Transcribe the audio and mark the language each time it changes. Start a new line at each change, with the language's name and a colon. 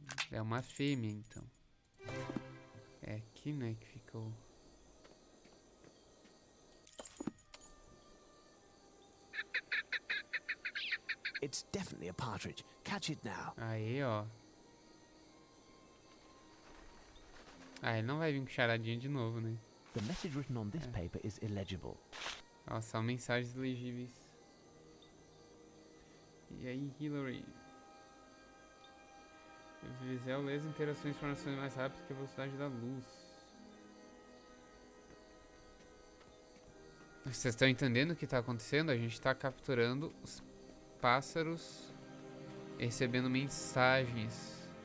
Portuguese: É uma fêmea, então. É aqui, né, que fica o...
English: It's definitely a partridge. Catch it now.
Portuguese: Aí, ó. Ah, ele não vai vir com charadinha de novo, né?
English: The message written on this paper is illegible.
Portuguese: Ó, só mensagens legíveis. E aí, Hillary? O Visel lê as interações e informações mais rápidas que a velocidade da luz. Vocês estão entendendo o que está acontecendo? A gente está capturando os pássaros recebendo mensagens.